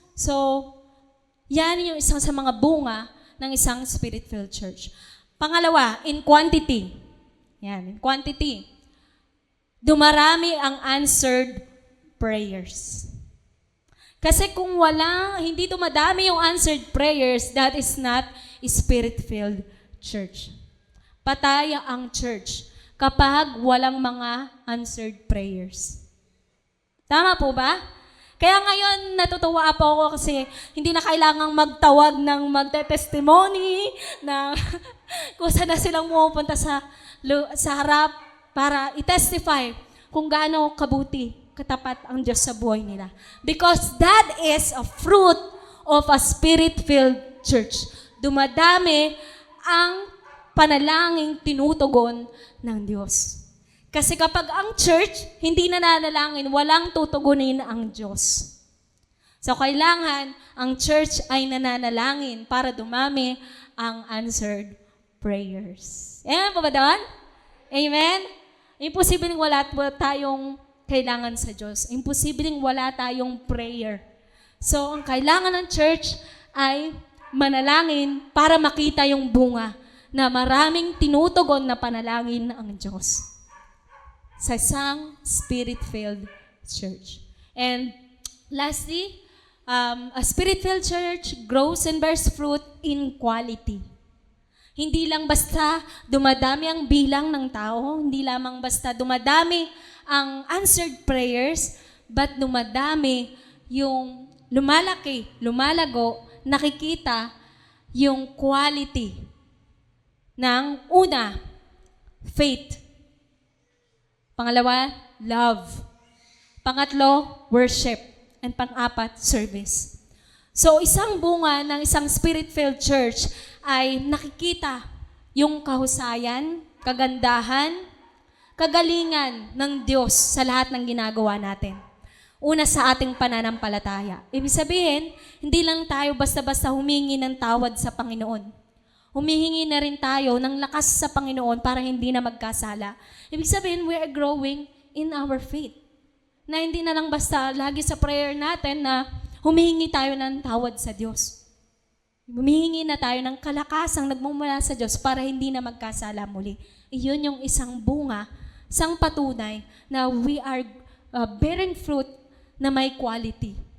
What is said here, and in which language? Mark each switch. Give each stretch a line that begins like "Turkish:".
Filipino: So, yan yung isang sa mga bunga ng isang spirit-filled church.
English: Pangalawa, in quantity. Yan, in quantity.
Filipino: Dumarami ang answered prayers. Kasi kung hindi dumadami yung
English: answered prayers, that is not a spirit-filled church.
Filipino: Patay ang church kapag walang mga answered prayers. Tama po ba? Kaya ngayon natutuwa po ako kasi hindi na kailangang magtawag ng magte-testimony na kung saan na silang pumupunta sa harap para i-testify kung gaano kabuti, katapat ang Diyos sa buhay nila.
English: Because that is a fruit of a spirit-filled church.
Filipino: Dumadami ang panalangin tinutugon ng Diyos. Kasi kapag ang church hindi nananalangin, walang tutugunin ang Diyos. So kailangan ang church ay nananalangin para dumami ang answered prayers. Amen po ba doon? Amen? Imposibleng wala po tayong kailangan sa Diyos. Imposibleng wala tayong prayer. So, ang kailangan ng church ay manalangin para makita yung bunga na maraming tinutugon na panalangin ang Diyos sa isang spirit-filled church.
English: And lastly, a spirit-filled church grows and bears fruit in quality.
Filipino: Hindi lang basta dumadami ang bilang ng tao, hindi lamang basta dumadami ang answered prayers, but dumadami yung lumalaki, lumalago, nakikita yung quality ng una, faith. Pangalawa, love. Pangatlo, worship.
English: And pang-apat, service.
Filipino: So, isang bunga ng isang spirit-filled church ay nakikita yung kahusayan, kagandahan, kagalingan ng Diyos sa lahat ng ginagawa natin. Una, sa ating pananampalataya. Ibig sabihin, hindi lang tayo basta-basta humingi ng tawad sa Panginoon. Humihingi na rin tayo ng lakas sa Panginoon para hindi na magkasala. Ibig sabihin,
English: we are growing in our faith.
Filipino: Na hindi na lang basta lagi sa prayer natin na humihingi tayo ng tawad sa Diyos. Humihingi na tayo ng kalakasang nagmumula sa Diyos para hindi na magkasala muli. Iyon yung isang bunga, isang patunay na
English: we are bearing fruit
Filipino: na may quality.